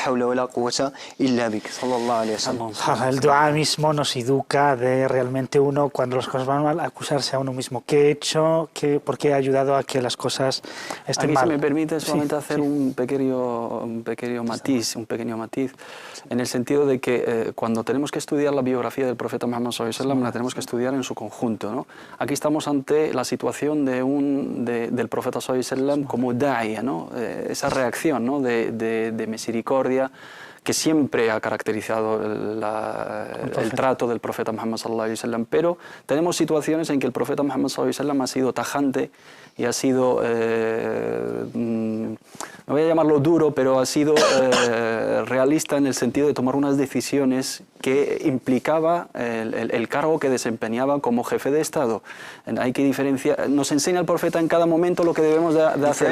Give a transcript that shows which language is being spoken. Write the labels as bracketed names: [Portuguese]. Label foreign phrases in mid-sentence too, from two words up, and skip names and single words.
[Spanish] El dua mismo nos educa de realmente uno, cuando las cosas van mal, acusarse a uno mismo. ¿Qué he hecho? ¿Por qué he ayudado a que las cosas estén mal? Si me permite solamente hacer un pequeño matiz, en el sentido de que cuando tenemos que estudiar la biografía del profeta Muhammad [Arabic] صلى الله عليه وسلم, [Spanish] la tenemos que estudiar en su conjunto, ¿no? Aquí estamos ante la situación del profeta [Arabic] صلى الله عليه وسلم [Spanish] como da'iya, ¿no? Esa reacción, ¿no? de misericordia que siempre ha caracterizado el trato del profeta Muhammad [Arabic] صلى الله عليه وسلم, [Spanish] pero tenemos situaciones en que el profeta Muhammad [Arabic] صلى الله عليه وسلم [Spanish] ha sido tajante y ha sido, no voy a llamarlo duro, pero ha sido realista en el sentido de tomar unas decisiones que implicaba el cargo que desempeñaba como jefe de Estado. Hay que diferenciar, nos enseña el profeta en cada momento lo que debemos de hacer.